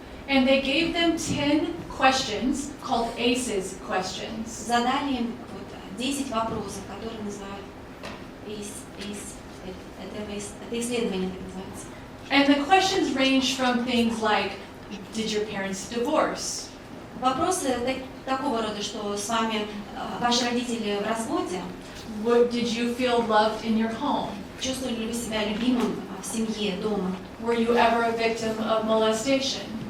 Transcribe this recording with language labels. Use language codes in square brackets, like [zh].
[en] And they gave them 10 questions called ACEs questions. [ru] Задали им вот 10 вопросов, которые называют это исследование так называется. [en] And the questions range from things like, did your parents divorce? [ru] Вопросы такого рода, что с вами ваши родители в разводе. [en] Did you feel loved in your home? [ru] Чувствовали ли вы себя любимым в семье, дома? [en] Were you ever a victim of molestation?